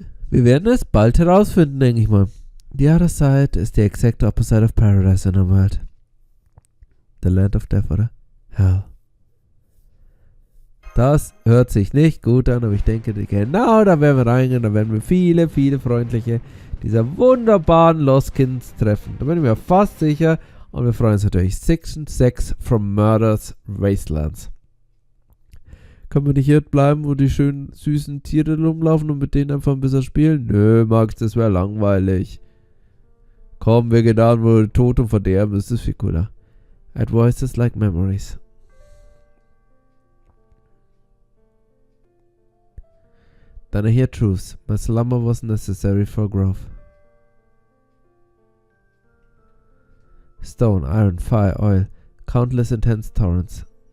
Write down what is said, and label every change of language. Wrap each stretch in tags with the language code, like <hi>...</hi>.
<de>Wir werden es bald herausfinden, denke ich mal.</de> <en>The other side is the exact opposite of paradise in a world. The land of death, oder? Hell.</en> <de>Das hört sich nicht gut an, aber ich denke, genau da werden wir reingehen, da werden wir viele, viele freundliche dieser wunderbaren Lost Kids treffen. Da bin ich mir fast sicher. Und wir freuen uns natürlich. Section 6 from Murder's Wastelands. Können wir nicht hier bleiben, wo die schönen, süßen Tiere rumlaufen und mit denen einfach ein bisschen spielen? Nö, Max, das wäre langweilig. Komm, wir gehen da, wo Tod und Verderben ist, das ist viel cooler.</de> <en>At voices like memories. Then I hear truths. My slumber was necessary for growth. Stone, iron, fire, oil. Countless intense torrents.</en>